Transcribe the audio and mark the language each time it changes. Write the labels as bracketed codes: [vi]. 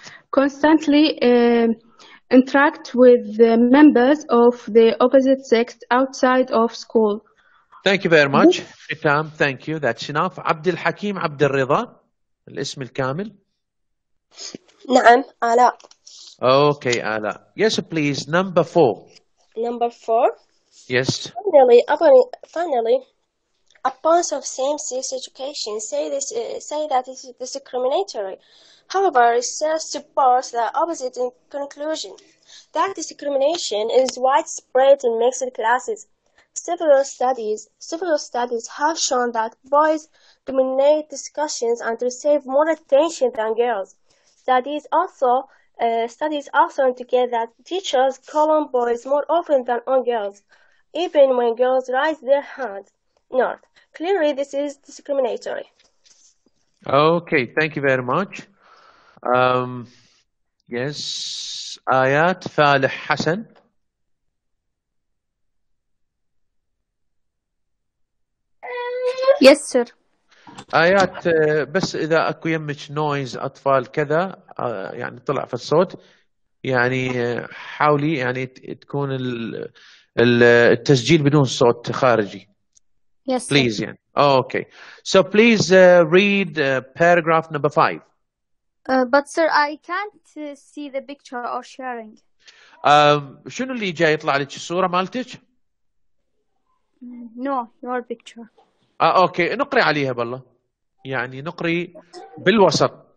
[en] constantly interact with the members of the opposite sex outside of school. Thank you very much. ختام. Thank you. That's enough. [ar] عبد الحكيم عبد الرضا الاسم الكامل. نعم آلاء. [en] Okay, Alaa. Yes, please. Number 4. Number 4. Yes. Finally, opponents of same-sex education say that it is discriminatory. However, research supports the opposite conclusion, that discrimination is widespread in mixed classes. Several studies have shown that boys dominate discussions and receive more attention than girls. Studies also indicate that teachers call on boys more often than on girls, even when girls raise their hands. Not. Clearly, this is discriminatory. Okay, thank you very much. Yes, آيات فالح حسن. Yes, sir. [ar] آيات بس إذا أكو يمك نويز أطفال كذا يعني طلع في الصوت يعني حاولي يعني تكون التسجيل بدون صوت خارجي. [en] Yes, please sir. [ar] يعني. [en] Okay. So please read paragraph number 5. But sir, I can't see the picture or sharing. [ar] شنو اللي جاي يطلع لك الصورة مالتك؟ [en] No, your picture. [ar] اوكي نقري عليها بالله يعني نقري بالوسط.